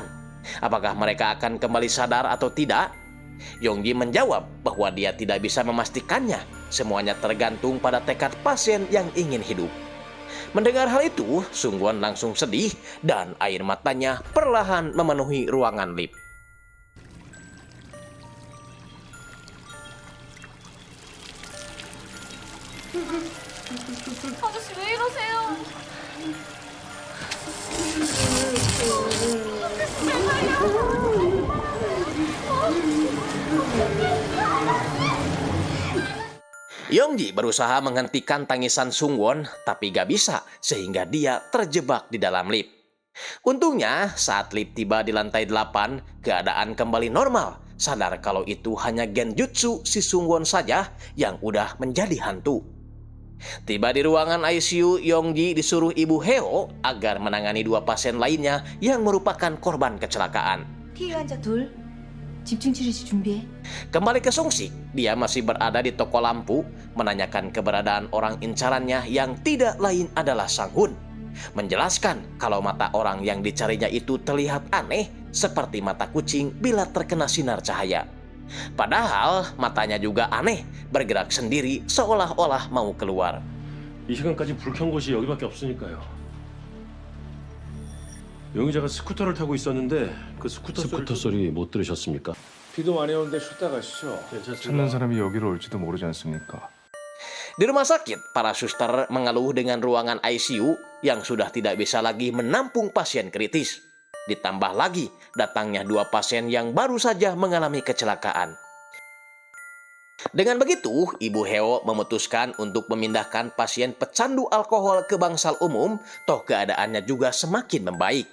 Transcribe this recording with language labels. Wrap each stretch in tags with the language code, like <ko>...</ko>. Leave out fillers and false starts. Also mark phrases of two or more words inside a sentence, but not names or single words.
<id>Apakah mereka akan kembali sadar atau tidak? Yongji menjawab bahwa dia tidak bisa memastikannya. Semuanya tergantung pada tekad pasien yang ingin hidup. Mendengar hal itu, Sungwon langsung sedih dan air matanya perlahan memenuhi ruangan lift.</id> <ko>아저씨 왜 이러세요?</ko> <id>Yongji berusaha menghentikan tangisan Sungwon, tapi gak bisa sehingga dia terjebak di dalam lift. Untungnya saat lift tiba di lantai 8, keadaan kembali normal. Sadar kalau itu hanya genjutsu si Sungwon saja yang udah menjadi hantu. Tiba di ruangan ICU, Yongji disuruh Ibu Heo agar menangani 2 pasien lainnya yang merupakan korban kecelakaan.</id> <ko>피해 환자 둘, 집중 치료시 준비해.</ko> <id>Kembali ke Songsik, dia masih berada di toko lampu, menanyakan keberadaan orang incarannya yang tidak lain adalah Sang Hun. Menjelaskan kalau mata orang yang dicarinya itu terlihat aneh, seperti mata kucing bila terkena sinar cahaya. Padahal matanya juga aneh, bergerak sendiri seolah-olah mau keluar.</id> <ko>이 시간까지 불 켠 곳이 여기밖에 없으니까요. 용의자가 스쿠터를 타고 있었는데 그 스쿠터 소리 못 들으셨습니까? 비도 많이 오는데 쉬다 가시죠. 찾는 사람이 여기로 올지도 모르지 않습니까?</ko> <id>Di rumah sakit, para suster mengeluh dengan ruangan ICU yang sudah tidak bisa lagi menampung pasien kritis. Ditambah lagi datangnya 2 pasien yang baru saja mengalami kecelakaan. Dengan begitu, Ibu Heo memutuskan untuk memindahkan pasien pecandu alkohol ke bangsal umum, toh keadaannya juga semakin membaik.</id>